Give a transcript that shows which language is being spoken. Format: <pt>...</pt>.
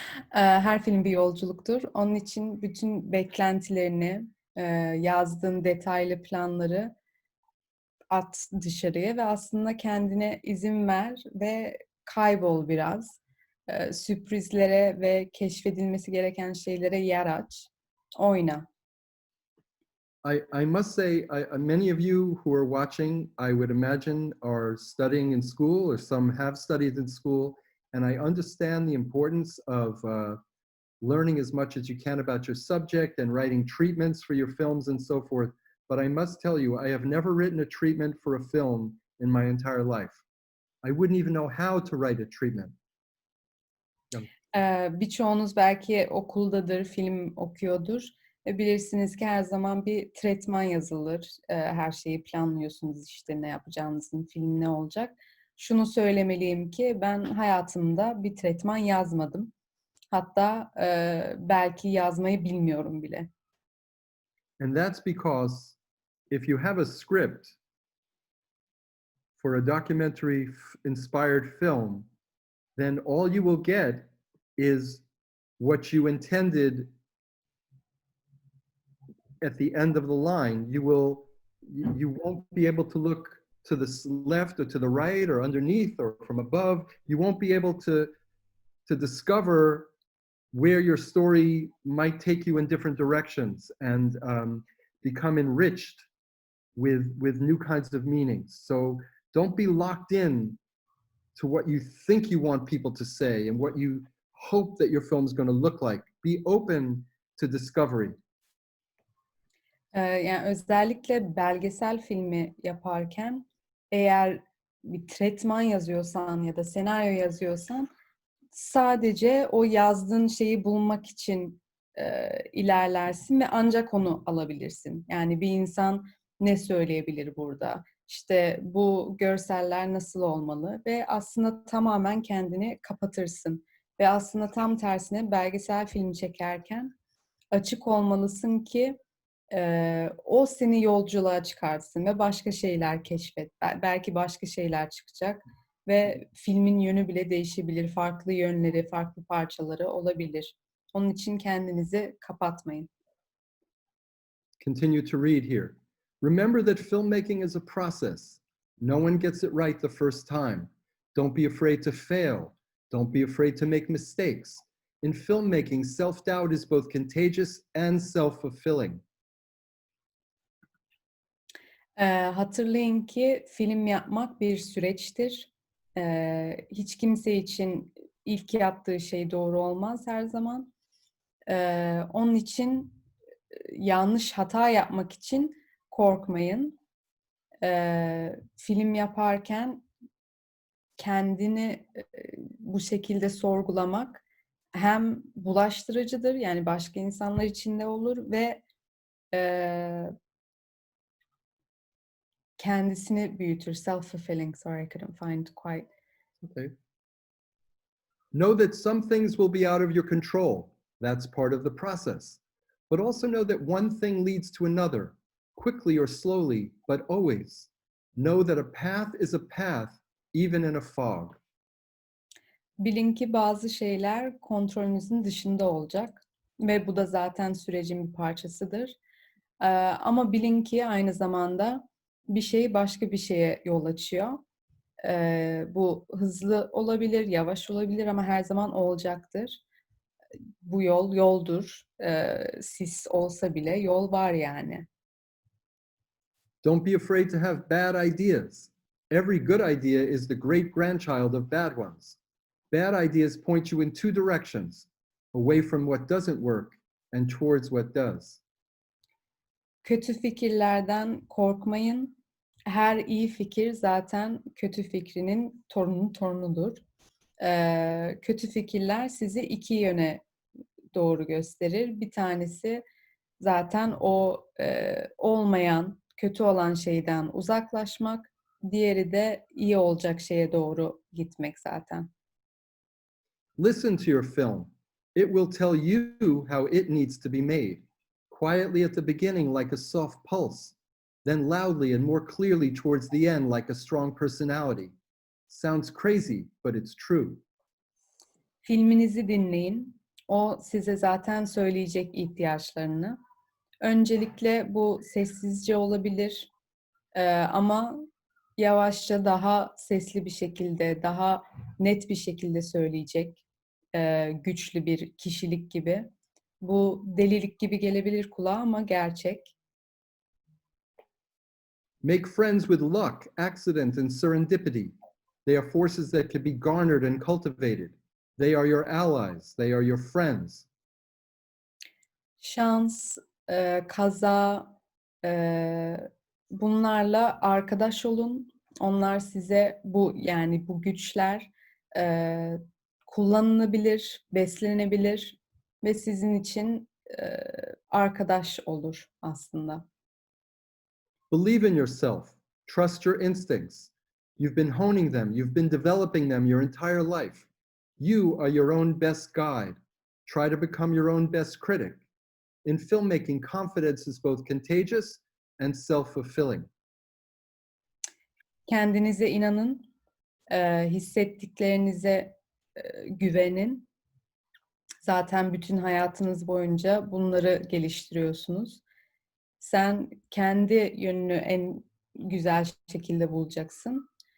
<tr>Her film bir yolculuktur. Onun için bütün beklentilerini, yazdığın detaylı planları at dışarıya ve aslında kendine izin ver ve kaybol biraz. Sürprizlere ve keşfedilmesi gereken şeylere yer aç. Oyna.</tr> <en>I must say, many of you who are watching, I would imagine, are studying in school, or some have studied in school, and I understand the importance of learning as much as you can about your subject and writing treatments for your films and so forth. But I must tell you, I have never written a treatment for a film in my entire life. I wouldn't even know how to write a treatment.</en> <tr>Birçoğunuz belki okuldadır, film okuyordur. Bilirsiniz ki her zaman bir tretman yazılır. Her şeyi planlıyorsunuz, işte ne yapacağınızın, film ne olacak. Şunu söylemeliyim ki ben hayatımda bir tretman yazmadım. Hatta belki yazmayı bilmiyorum bile.</tr> <en>And that's because if you have a script for a documentary inspired film, then all you will get is what you intended at the end of the line. You won't be able to look to the left or to the right or underneath or from above. You won't be able to discover where your story might take you in different directions and become enriched with new kinds of meanings. So don't be locked in to what you think you want people to say and what you hope that your film is going to look like. Be open to discovery.</en> <tr>Yani özellikle belgesel filmi yaparken eğer bir tretman yazıyorsan ya da senaryo yazıyorsan sadece o yazdığın şeyi bulmak için ilerlersin ve ancak onu alabilirsin. Yani bir insan ne söyleyebilir burada? İşte bu görseller nasıl olmalı? Ve aslında tamamen kendini kapatırsın. Ve aslında tam tersine belgesel film çekerken açık olmalısın ki o seni yolculuğa çıkartsın ve başka şeyler keşfet. Belki başka şeyler çıkacak ve filmin yönü bile değişebilir. Farklı yönleri, farklı parçaları olabilir. Onun için kendinizi kapatmayın.</tr> <en>Continue to read here. Remember that filmmaking is a process. No one gets it right the first time. Don't be afraid to fail. Don't be afraid to make mistakes. In filmmaking, self-doubt is both contagious and self-fulfilling.</en> <tr>Hatırlayın ki film yapmak bir süreçtir. Hiç kimse için ilk yaptığı şey doğru olmaz her zaman. Onun için yanlış hata yapmak için korkmayın. Film yaparken kendini bu şekilde sorgulamak hem bulaştırıcıdır, yani başka insanlar için de olur ve kendisini büyütür.</tr> <en>Self-fulfilling. Sorry, I couldn't find quite. Okay. Know that some things will be out of your control. That's part of the process. But also know that one thing leads to another, quickly or slowly, but always. Know that a path is a path, even in a fog.</en> <tr>Bilin ki bazı şeyler kontrolünüzün dışında olacak ve bu da zaten sürecin bir parçasıdır. Ama bilin ki aynı zamanda bir şey başka bir şeye yol açıyor. Bu hızlı olabilir, yavaş olabilir ama her zaman olacaktır. Bu yol yoldur. Sis olsa bile yol var yani.</tr> <en>Don't be afraid to have bad ideas. Every good idea is the great grandchild of bad ones. Bad ideas point you in two directions, away from what doesn't work and towards what does.</en> <tr>Kötü fikirlerden korkmayın. Her iyi fikir zaten kötü fikrinin torunudur. Kötü fikirler sizi iki yöne doğru gösterir. Bir tanesi zaten o olmayan, kötü olan şeyden uzaklaşmak. Diğeri de iyi olacak şeye doğru gitmek zaten.</tr> <en>Listen to your film. It will tell you how it needs to be made. Quietly at the beginning like a soft pulse, then loudly and more clearly towards the end like a strong personality. Sounds crazy, but it's true.</en> <tr>Filminizi dinleyin. O size zaten söyleyecek ihtiyaçlarını. Öncelikle bu sessizce olabilir ama yavaşça daha sesli bir şekilde, daha net bir şekilde söyleyecek güçlü bir kişilik gibi. Bu delilik gibi gelebilir kulağa ama gerçek.</tr> <en>Make friends with luck, accident, and serendipity. They are forces that can be garnered and cultivated. They are your allies. They are your friends.</en> <tr>Şans, kaza, bunlarla arkadaş olun. Onlar size bu güçler kullanılabilir, beslenebilir ve sizin için arkadaş olur aslında.</tr> <en>Believe in yourself. Trust your instincts. You've been honing them. You've been developing them your entire life. You are your own best guide. Try to become your own best critic. In filmmaking, confidence is both contagious and self-fulfilling.</en> <tr>Kendinize inanın, hissettiklerinize güvenin. Zaten bütün hayatınız boyunca bunları geliştiriyorsunuz. Sen kendi yönünü en güzel şekilde bulacaksın.</tr>